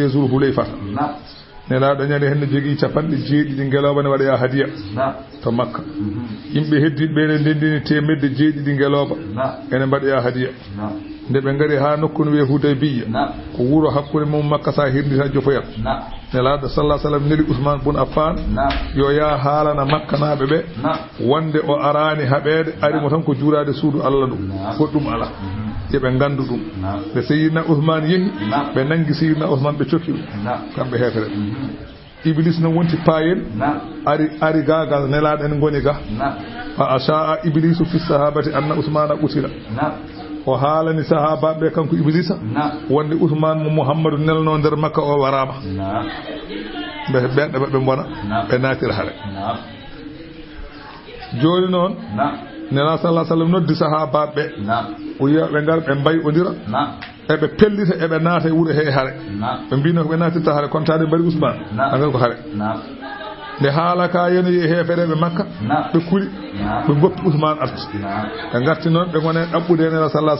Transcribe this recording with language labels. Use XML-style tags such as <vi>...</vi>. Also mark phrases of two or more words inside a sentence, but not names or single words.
<ff>wiye Zul Hulayfa nelaado nyande hen jogi capande jeedi di ngeloba ne wada hadiya to makka yimbe heddi be ne dendini temedde jeedi di ngeloba ene mbada hadiya nde be ngari ha nokku no wiye Hudaybiya ko wuro hakkude mum makka sa hirdita jofoyat nelaado</ff> <ar>صلى الله عليه وسلم</ar> <ff>neli Usman ibn Affan yo ya halana makka naabe be wonde o arani habede ari mo tan ko juurade suudu Allah dum goddum ala ye be gandu dum be sayyidina Usman yehi be nangi sayyidina Usman be cokki kambe hefere iblis no wonti payen ari gagal nelaado en goni ga</ff> <ar>فأشاع إبليس في الصحابة أن عثمان قتل</ar> <ff>o haalani sahabaɓe kanko iblisa wonde Usman mo Muhammadu nelno nder makka o warama ɓe ɓeɗɗe ɓe bona ɓe natira haare joni noon nela</ff> <ar>صلى الله عليه وسلم</ar> <ff>noddi sahabaɓe o yiya ɓe ngar ɓe mbay odira eɓe pellita eɓe naata e wuuro he hare ɓe mbino ko ɓe natirta hare kontade mbari Ousmane agal ko hare nde haala ka yeno yi hefereɓe Makka ɓe kuli ɓe goppi Ousmane arti ɓe garti noon ɓe gone ɗaɓɓude e nela sallallahu</ff>